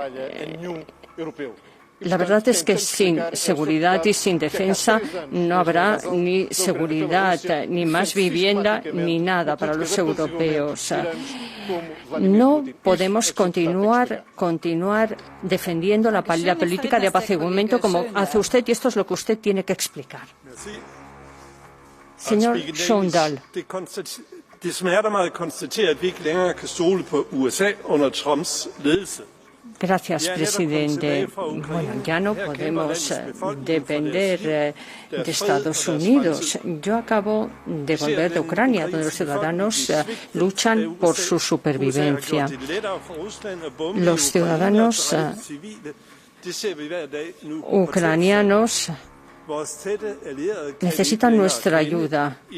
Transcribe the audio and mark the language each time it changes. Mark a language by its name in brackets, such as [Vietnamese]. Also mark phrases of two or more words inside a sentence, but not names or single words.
[Spanish] La verdad es que sin seguridad y sin defensa no habrá ni seguridad, ni más vivienda, ni nada para los europeos. No podemos continuar defendiendo la política de apaciguamiento como hace usted, y esto es lo que usted tiene que explicar. Señor Sondal. [Danish] Det smerter mig at konstatere, at vi ikke længere kan stole på USA under Trumps ledelse. [Spanish] Gracias, presidente. Bueno, ya no podemos depender de Estados Unidos. Yo acabo de volver de Ucrania, donde los ciudadanos luchan por su supervivencia. Los ciudadanos ucranianos necesitan nuestra ayuda.